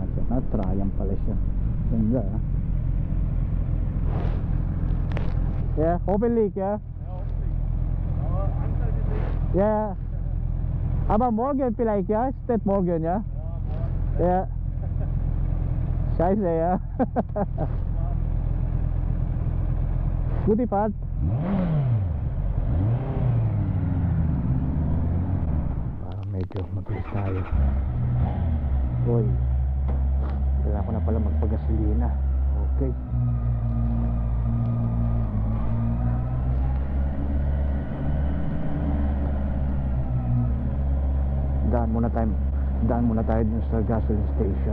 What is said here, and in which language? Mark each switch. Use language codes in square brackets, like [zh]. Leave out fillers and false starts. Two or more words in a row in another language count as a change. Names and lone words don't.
[tl] Triumph pala siya. Ganda ah. [en] Yeah, open leak, yeah? Yeah. [de] Aber morgen vielleicht, ja? Steht morgen, ja? Ja. Scheiße, ja. Gute Fahrt. [tl] Parang medyo mabilis tayo. Uy, kailangan ko na pala magpagasolina. Okay. Daan muna tayo dun sa [en] gasoline station.